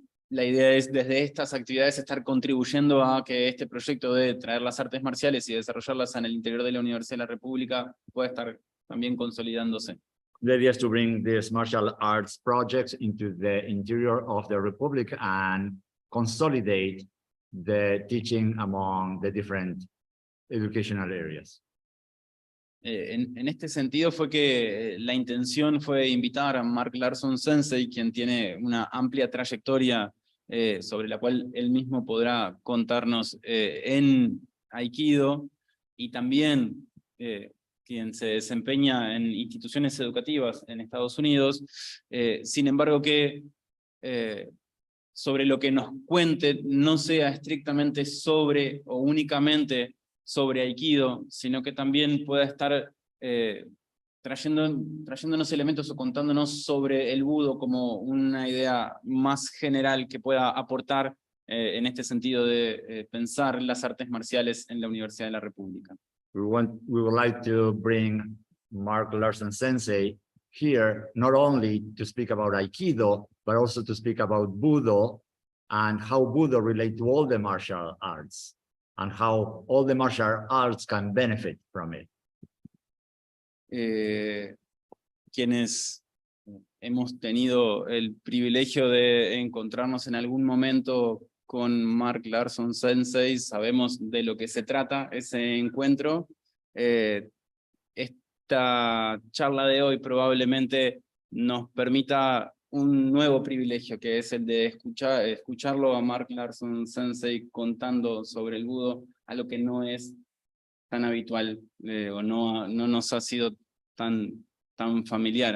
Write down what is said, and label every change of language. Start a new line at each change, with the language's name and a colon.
Spanish: La idea es desde estas actividades estar contribuyendo a que este proyecto de traer las artes marciales y desarrollarlas en el interior de la Universidad de la República pueda estar también consolidándose.
English: the idea is to bring these martial arts projects into the interior of the Republic and consolidate the teaching among the different educational areas.
Spanish: En este sentido fue que la intención fue invitar a Mark Larson Sensei, quien tiene una amplia trayectoria sobre la cual él mismo podrá contarnos en Aikido, y también quien se desempeña en instituciones educativas en Estados Unidos. Sin embargo, que sobre lo que nos cuente no sea estrictamente sobre o únicamente sobre Aikido, sino que también pueda estar trayéndonos elementos o contándonos sobre el Budo como una idea más general que pueda aportar en este sentido de pensar las artes marciales en la Universidad de la República.
English: We would like to bring Mark Larson Sensei here, not only to speak about Aikido, but also to speak about Budo and how Budo relate to all the martial arts, and how all the martial arts can benefit from it.
Spanish: Quienes hemos tenido el privilegio de encontrarnos en algún momento con Mark Larson Sensei, sabemos de lo que se trata ese encuentro. Esta charla de hoy probablemente nos permita un nuevo privilegio, que es el de escucharlo a Mark Larson Sensei contando sobre el Budo, algo que no es tan habitual o no nos ha sido tan familiar.